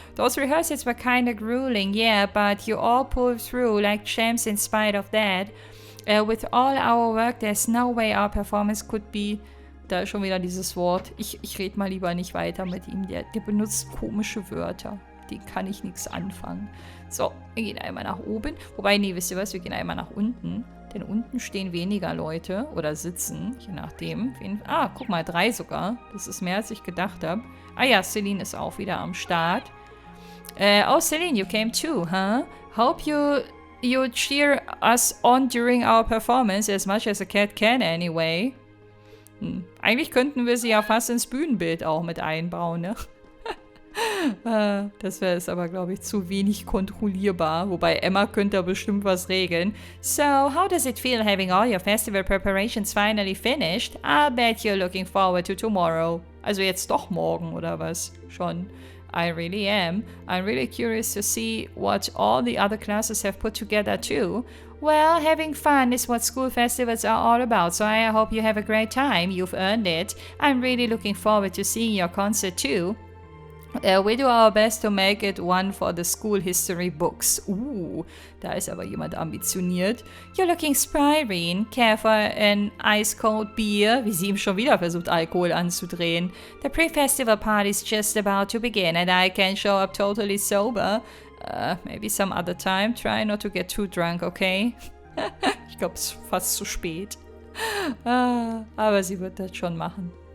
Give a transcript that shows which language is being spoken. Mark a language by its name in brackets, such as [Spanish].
[English] Those rehearsals were kinda grueling, yeah, but you all pulled through like champs in spite of that. With all our work, there's no way our performance could be... [German] Da ist schon wieder dieses Wort. Ich rede mal lieber nicht weiter mit ihm. Der benutzt komische Wörter. Die kann ich nichts anfangen. So, wir gehen einmal nach oben. Wobei, nee, wisst ihr was? Wir gehen einmal nach unten. Denn unten stehen weniger Leute oder sitzen, je nachdem. Ah, guck mal, 3 sogar. Das ist mehr, als ich gedacht habe. Ah ja, Celine ist auch wieder am Start. [English] Oh, Celine, you came too, huh? Hope you cheer us on during our performance as much as a cat can anyway. [German] Eigentlich könnten wir sie ja fast ins Bühnenbild auch mit einbauen, ne? Das wäre es aber, glaube ich, zu wenig kontrollierbar. Wobei Emma könnte da bestimmt was regeln. [English] So, how does it feel having all your festival preparations finally finished? I'll bet you're looking forward to tomorrow. [German] Also jetzt doch morgen, oder was? Schon. [English] I really am. I'm really curious to see what all the other classes have put together too. Well, having fun is what school festivals are all about, so I hope you have a great time. You've earned it. I'm really looking forward to seeing your concert too. We do our best to make it one for the school history books. [German] Da ist aber jemand ambitioniert. [English] You're looking spry, Reen. Care for an ice cold beer? [German] Wie sie ihm schon wieder versucht, Alkohol anzudrehen. [English] The pre-festival party's just about to begin and I can show up totally sober. Maybe some other time. Try not to get too drunk, okay? [German] Ich glaube, es ist fast zu spät. Aber sie wird das schon machen.